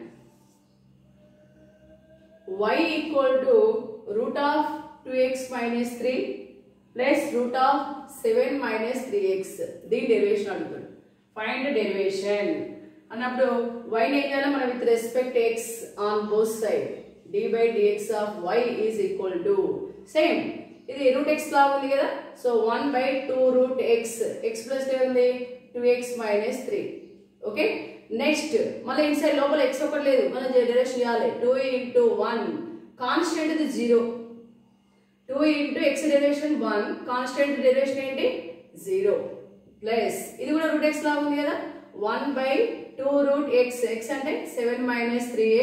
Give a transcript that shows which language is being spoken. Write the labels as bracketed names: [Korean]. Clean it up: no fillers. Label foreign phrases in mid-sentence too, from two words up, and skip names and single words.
[English] y equal to root of 2x minus 3 plus root of 7 minus 3x. [Telugu] దీని డెరివేషన్ అడుగుతాడు. [English] find derivation [Telugu] అన్నప్పుడు y ని ఏం చేయాలి మనం, [English] with respect x on both side, d by dx of y is equal to [Telugu] సేమ్, ఇది రూట్ x లాగా ఉంది కదా, సో 1/2 రూట్ x, x ప్లస్ ఏముంది [English] 2x minus 3, [Telugu] ఓకే. నెక్స్ట్ మళ్ళీ ఇన్సైడ్ లోపల x ఒకటి లేదు, మనం డెరివేషన్ చేయాలి. 2 into 1 కాన్స్టెంట్ ఇది 0, 2 into x డెరివేషన్ 1, కాన్స్టెంట్ డెరివేషన్ ఏంటి 0, ప్లస్ ఇది కూడా రూట్ x లాగా ఉంది కదా, 1/2 రూట్ x, x అంటే [English] 7 minus 3x.